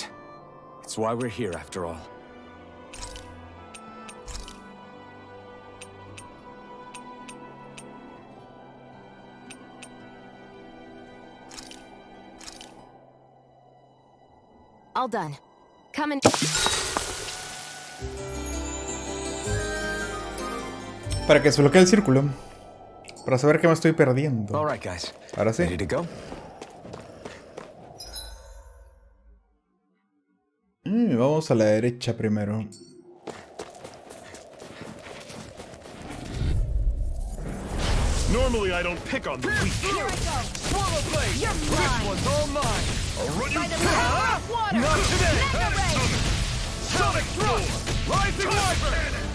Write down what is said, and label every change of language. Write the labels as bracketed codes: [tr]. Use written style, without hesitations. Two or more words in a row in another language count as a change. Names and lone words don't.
[en] It's why we're here, after all. All done. Come and... [es] Para que se bloquee el círculo. Para saber que me estoy perdiendo. [en] All right, guys. [es] Ahora sí. [en] Ready to go? [es] Vamos a la derecha primero. [en] Normally I don't pick on the weak. Here I go! Swallow blade! You're mine! This one's all mine. I'll run you By the down. power of water! Not today. Mega ray! Sonic Thrust! Rising Wyvern!